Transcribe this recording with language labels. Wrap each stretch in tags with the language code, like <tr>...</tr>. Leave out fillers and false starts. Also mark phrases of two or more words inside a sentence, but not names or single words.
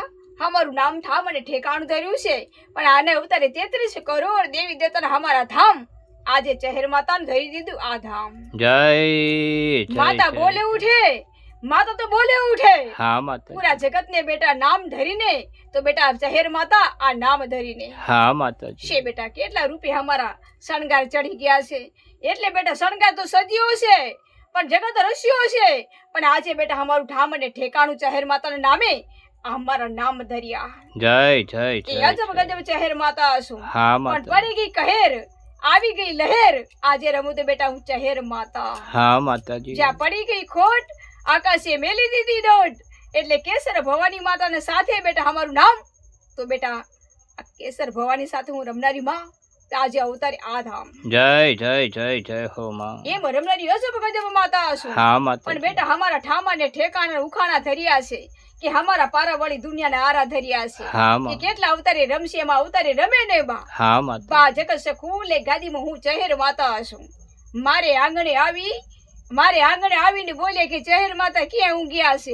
<gu>અમારું નામ ઠામ અને ઠેકાણું ધર્યું છે, પણ આને અવતારે 33 કરોડ દેવી દેવતાના અમારા ધામ આજે ચહેર માતાને ધરી દીધું આ ધામ।</gu> <hi>जय जय</hi> <gu>માતા</gu> <hi>जय।</hi> <gu>બોલે ઉઠે, માતા તો બોલે ઉઠે</gu> <hi>हाँ माता।</hi> <gu>પૂરા જગત ને બેટા નામ ધરીને તો બેટા ચહેર માતા આ નામ ધરીને</gu> <hi>हाँ माता जी।</hi> <gu>છે બેટા। કેટલા રૂપે અમારા શણગાર ચડી ગયા છે, એટલે બેટા શણગાર તો સજીઓ છે પણ જગત રસ્યો છે। પણ આજે બેટા અમારું ઠામ અને ઠેકાણું ચહેર માતાના નામે અમારા નામ ધર્યા।</gu> <hi>जय जय</hi> <gu>એ</gu> <hi>जय</hi> <gu>અજબ</gu> <hi>जय।</hi> <gu>ગજબ ચહેર માતા છું।</gu> <hi>हाँ</hi> <gu>પણ</gu> <hi>माता।</hi> <gu>પડી ગઈ કહેર આવી ગઈ લહેર આજે રમું તો બેટા હું ચહેર માતા।</gu> <hi>हाँ माता जी।</hi> <gu>જ્યાં પડી ગઈ ખોટ આકાશે મેલી દીધી દોટ, એટલે કેસર ભવાની માતાને સાથે બેટા અમારું નામ તો બેટા આ કેસર ભવાની સાથે હું રમનારી માં તો આજે અવતારી આ ધામ।</gu> <hi>जय जय जय जय हो माँ।</hi> <gu>એમ રમનારી અજબ ગજબ માતા છું।</gu> <hi>हाँ माता</hi> <gu>પણ</gu> <hi>जी।</hi> <gu>બેટા અમારા ઠામા ને ઠેકાણા ઉખાણા ધર્યા છે, કે અમારા પારાવાળી દુનિયાને આરા ધર્યા છે।</gu> <hi>हाँ</hi> <gu>કે</gu> <hi>माँ।</hi> <gu>કેટલા અવતારે રમશે એમાં અવતારે રમે ને બા।</gu> <hi>हाँ माता।</hi> <gu>બા જગત છે ખુલે ગાદીમાં હું ચહેર માતા છું। મારે આંગણે આવીને બોલે કે ચહેર માતા ક્યાં ઊંઘ્યા છે।</gu>